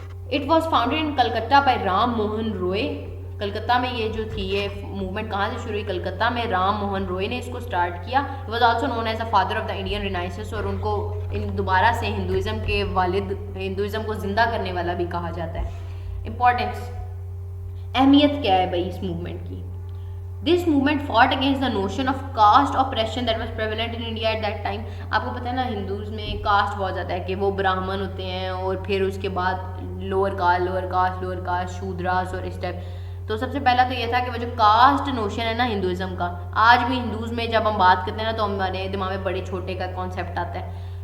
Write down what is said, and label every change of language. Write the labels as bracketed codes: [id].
[en] It was founded in Calcutta by Ram Mohan Roy. [ur] کلکتہ میں یہ جو تھی یہ موومنٹ کہاں سے شروع ہوئی, کلکتہ میں رام موہن روئے نے اس کو اسٹارٹ کیا. [en] he was also known as a father of the Indian renaissance, [ur] اور ان کو دوبارہ سے ہندوازم کے والد, ہندوازم کو زندہ کرنے والا بھی کہا جاتا ہے. امپورٹنس, اہمیت کیا ہے بھائی اس موومنٹ کی. [en] This movement fought against the notion of caste oppression that was prevalent in India at that time. [ur] آپ کو پتہ ہے نا ہندوز میں کاسٹ بہت زیادہ ہے, کہ وہ براہمن ہوتے ہیں اور پھر اس کے بعد لوور کاسٹ شودراس اور اس ٹائپ. تو سب سے پہلا تو یہ تھا کہ وہ جو کاسٹ نوشن ہے نا ہندوازم کا, آج بھی ہندوز میں جب ہم بات کرتے ہیں نا تو ہمارے دماغ میں بڑے چھوٹے کا کانسیپٹ آتا ہے.